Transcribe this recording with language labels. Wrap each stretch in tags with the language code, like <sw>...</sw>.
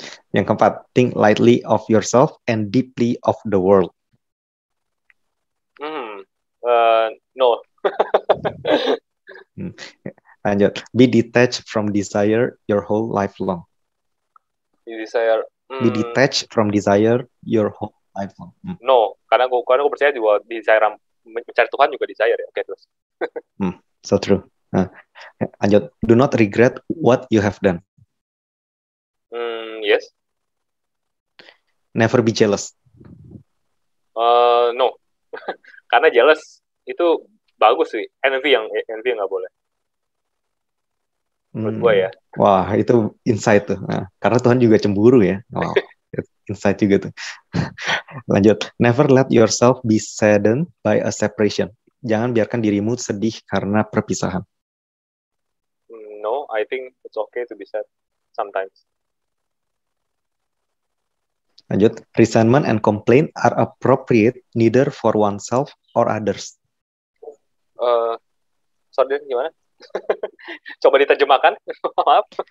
<id>Yang keempat,</id> <en>think lightly of yourself and deeply of the world. No. Lanjut, be detached from desire your whole life long. Desire. Be detached from desire your whole life long.</en> <id>No, karena gue percaya juga desire mencari Tuhan juga desire ya. Oke, terus.</id> <en>So true. Lanjut, do not regret what you have done. Yes. Never be jealous.</en> <id>No. Karena jealous itu bagus sih. Envy yang nggak boleh. Menurut gue ya. Wah, itu insight tuh. Nah, karena Tuhan juga cemburu ya. Wow, insight juga tuh.</id> <en>Lanjut, never let yourself be saddened by a separation.</en> <id>Jangan biarkan dirimu sedih karena perpisahan.</id> <en>No, I think it's okay to be sad sometimes. Lanjut, resentment and complaint are appropriate neither for oneself or others.</en> <id>Sorry, gimana? Coba diterjemahkan. Maaf.</id>